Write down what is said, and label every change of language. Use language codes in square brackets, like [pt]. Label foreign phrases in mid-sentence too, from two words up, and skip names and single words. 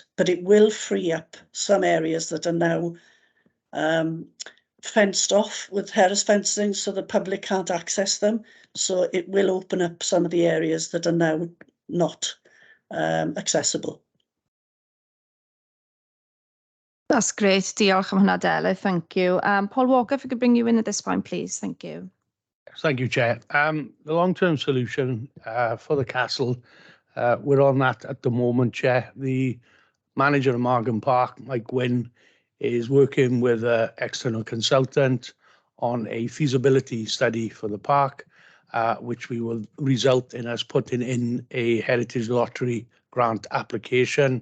[en] But it will free up some areas that are now fenced off with terrace fencing so the public can't access them. So it will open up some of the areas that are now not accessible. That's great. [cy] Diolch am hwnna, Delyth. [en] Thank you. Paul Walker, if we could bring you in at this point, please. Thank you. Thank you, Chair. The long-term solution for the castle, we're on that at the moment, Chair. The manager of Margam Park, Mike Wynn, is working with an external consultant on a feasibility study for the park, which we will result in us putting in a Heritage Lottery grant application.